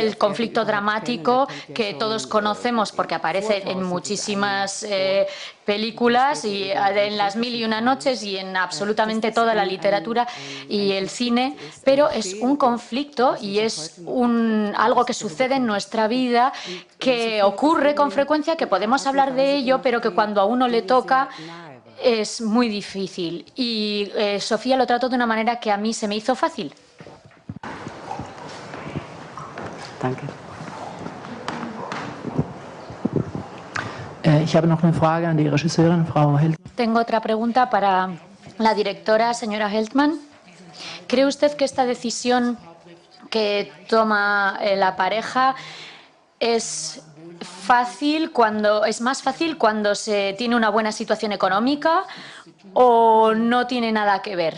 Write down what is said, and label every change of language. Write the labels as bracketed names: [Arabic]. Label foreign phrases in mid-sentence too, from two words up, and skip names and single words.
[Spanish] el conflicto dramático que todos conocemos porque aparece en muchísimas películas y en las 1001 noches y en absolutamente toda la literatura y el cine, pero es un conflicto y es algo que sucede en nuestra vida, que ocurre con frecuencia, que podemos hablar de ello, pero que cuando a uno le toca es muy difícil. Y Sofía lo trató de una manera que a mí se me hizo fácil. [German] Danke. Ich habe noch eine Frage an die Regisseurin, Frau Held. [Spanish] Tengo otra pregunta para la directora, señora Heltman. ¿Cree usted que esta decisión que toma la pareja es más fácil cuando se tiene una buena situación económica o no tiene nada que ver?